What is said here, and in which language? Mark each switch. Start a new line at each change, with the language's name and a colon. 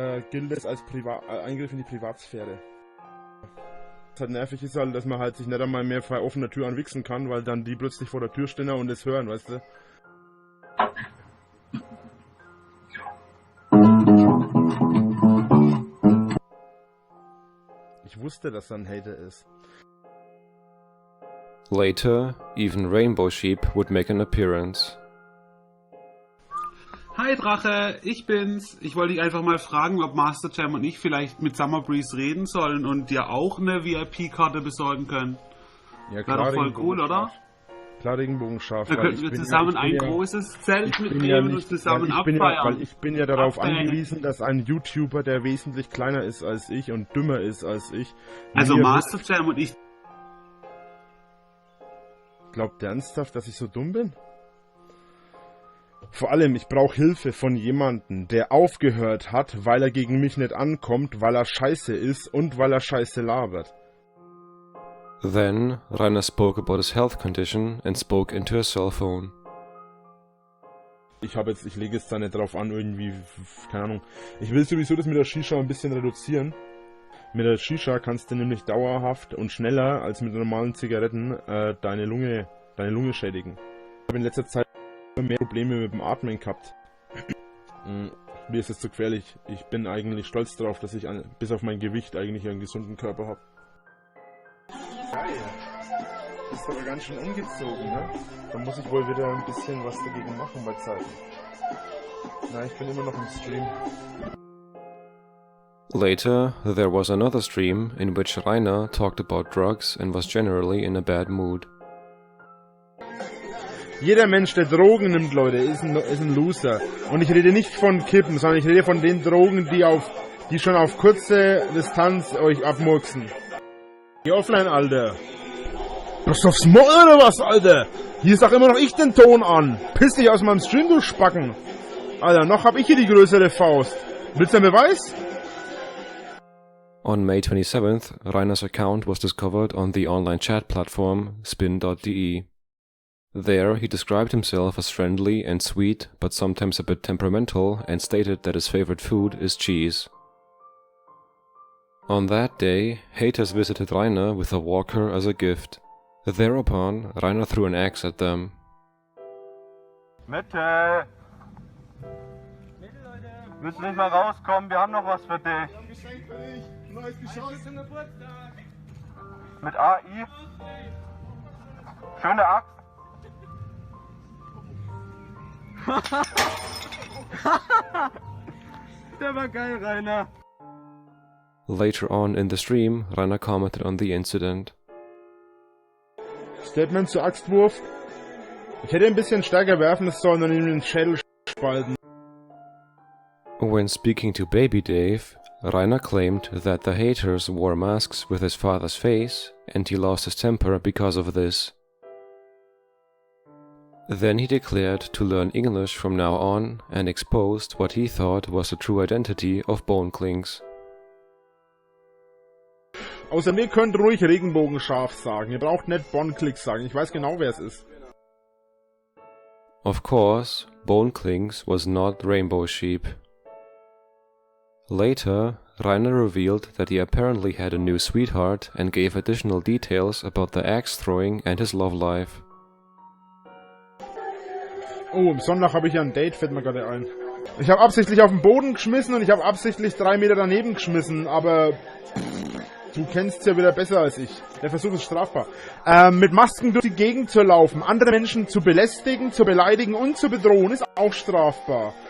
German: gilt es als Eingriff in die Privatsphäre. Was halt nervig ist halt, dass man halt sich nicht einmal mehr frei offener Tür anwichsen kann, weil dann die plötzlich vor der Tür stehen und es hören, weißt du? Ich wusste, dass er ein Hater ist.
English: Later, even Rainbow Sheep would make an appearance.
German: Hi Drache, ich bin's. Ich wollte dich einfach mal fragen, ob Master Jam und ich vielleicht mit Summer Breeze reden sollen und dir auch eine VIP-Karte besorgen können. Ja, Wäre doch voll cool, oder? Klar, Regenbogenscharf. Da könnten wir zusammen ein großes Zelt mitnehmen und zusammen abfeiern. Weil ich bin ja darauf Abhängen. angewiesen, dass ein YouTuber, der wesentlich kleiner ist als ich und dümmer ist als ich... Also mir Master Jam und ich... Glaubt der ernsthaft, dass ich so dumm bin? Vor allem, ich brauche Hilfe von jemandem, der aufgehört hat, weil er gegen mich nicht ankommt, weil er scheiße ist und weil er scheiße labert.
English: Then, Rainer spoke about his health condition and spoke into a cell phone.
German: Ich lege jetzt da nicht drauf an, irgendwie, keine Ahnung. Ich will sowieso das mit der Shisha ein bisschen reduzieren. Mit der Shisha kannst du nämlich dauerhaft und schneller als mit normalen Zigaretten deine Lunge schädigen. Ich habe in letzter Zeit mehr Probleme mit dem Atmen gehabt. Mir ist es zu gefährlich. Ich bin eigentlich stolz darauf, dass ich bis auf mein Gewicht eigentlich einen gesunden Körper habe. Geil. Das ist aber ganz schön ungezogen, ne? Da muss ich wohl wieder ein bisschen was dagegen machen bei Zeiten. Na, ich bin immer noch im Stream.
English: Later, there was another stream in which Rainer talked about drugs and was generally in a bad mood.
German: Jeder Mensch, der Drogen nimmt, Leute, ist ein Loser. Und ich rede nicht von Kippen, sondern ich rede von den Drogen, die schon auf kurze Distanz euch abmurksen. Geh offline, Alter. Bist du aufs Maul oder was, Alter? Hier sag immer noch ich den Ton an. Piss dich aus meinem Stream, du Spacken. Alter, noch hab ich hier die größere Faust. Willst du einen Beweis?
English: On May 27th, Rainer's account was discovered on the online chat platform spin.de. There, he described himself as friendly and sweet, but sometimes a bit temperamental, and stated that his favorite food is cheese. On that day, haters visited Rainer with a walker as a gift. Thereupon, Rainer threw an axe at them.
German: Mitte! Willst du nicht mal rauskommen? Wir haben noch was für dich. Geschenk für dich. Neues Geschenk. Mit AI. Schöne Axt. Der war geil, Rainer.
English: Later on in the stream, Rainer commented on the incident.
German: Statement zu Axtwurf. Ich hätte ein bisschen stärker werfen sollen und ihm den Schädel spalten.
English: When speaking to Baby Dave, Rainer claimed that the haters wore masks with his father's face, and he lost his temper because of this. Then he declared to learn English from now on and exposed what he thought was the true identity of Boneclings.
German: Außerdem, ihr könnt ruhig Regenbogenschaf sagen. Ihr braucht nicht Boneclings sagen. Ich weiß genau, wer es ist.
English: Of course, Boneclings was not Rainbow Sheep. Later, Rainer revealed that he apparently had a new sweetheart and gave additional details about the axe throwing and his love life.
German: Oh, am Sonntag habe ich ja ein Date, fällt mir gerade ein. Ich habe absichtlich auf den Boden geschmissen und ich habe absichtlich 3 Meter daneben geschmissen, aber du kennst ja wieder besser als ich. Der Versuch ist strafbar. Mit Masken durch die Gegend zu laufen, andere Menschen zu belästigen, zu beleidigen und zu bedrohen, ist auch strafbar.